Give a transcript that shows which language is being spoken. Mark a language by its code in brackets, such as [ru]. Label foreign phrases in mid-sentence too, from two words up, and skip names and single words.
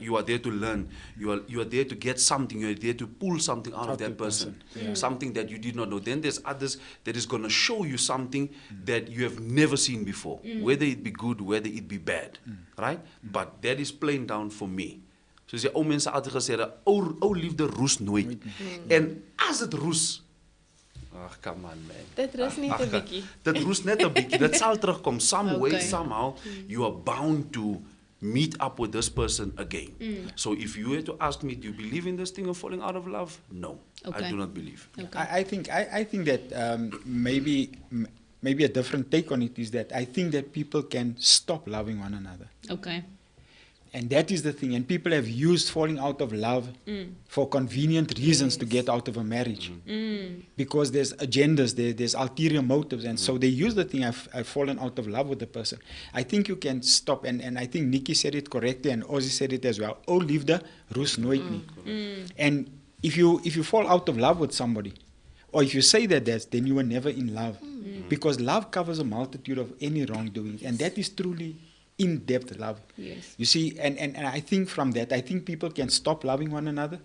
[en] You are there to learn. You are there to get something. You are there to pull something out of that person, something that you did not know. Then there's others that is going to show you something that you have never seen before, whether it be good, whether it be bad, right? But that is plain down for me. [af] Soos die ou mense altyd gesê het, ou liefde roes nooit. En as dit roes, Ag, [en] come on man. [af] Dit rus net 'n bietjie. Dit roes net 'n bietjie. Dit sal terugkom. [en] Some way, Okay. somehow, you are bound to meet up with this person again. So if you were to ask me, do you believe in this thing of falling out of love? No, Okay. I do not believe. Okay. I think that maybe a different take on it is that I think that people can stop loving one another. Okay. And that is the thing. And people have used falling out of love for convenient reasons to get out of a marriage. Because there's agendas, there's ulterior motives. And so they use the thing, I've fallen out of love with the person. I think you can stop. And I think Nicky said it correctly and Ozzy said it as well. [af] O liefde roes nooit nie. [en] And if you fall out of love with somebody, or if you say that, then you were never in love. Because love covers a multitude of any wrongdoing. And that is truly in-depth love. Yes. You see, and I think from that, I think people can stop loving one another.